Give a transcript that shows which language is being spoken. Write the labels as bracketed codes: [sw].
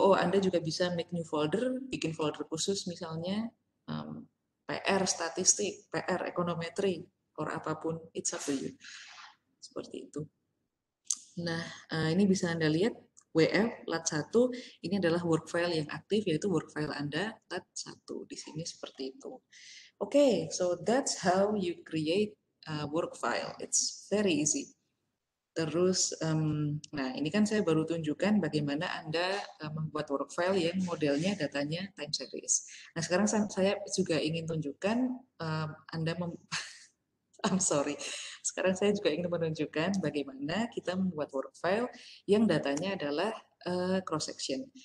[id] Oh, Anda juga bisa make new folder, bikin folder khusus misalnya PR statistik, PR ekonometri, or apapun, [en] it's up to you. [id] Seperti itu. Nah, ini bisa Anda lihat, WF lat1 ini adalah work file yang aktif, yaitu work file Anda lat1. Di sini seperti itu. [en] Okay, so that's how you create a work file. It's very easy. [id] Terus, nah ini kan saya baru tunjukkan bagaimana Anda membuat work file yang modelnya datanya time series. Nah sekarang saya juga ingin tunjukkan Anda [en] I'm sorry. [id] Sekarang saya juga ingin menunjukkan bagaimana kita membuat work file yang datanya adalah cross section.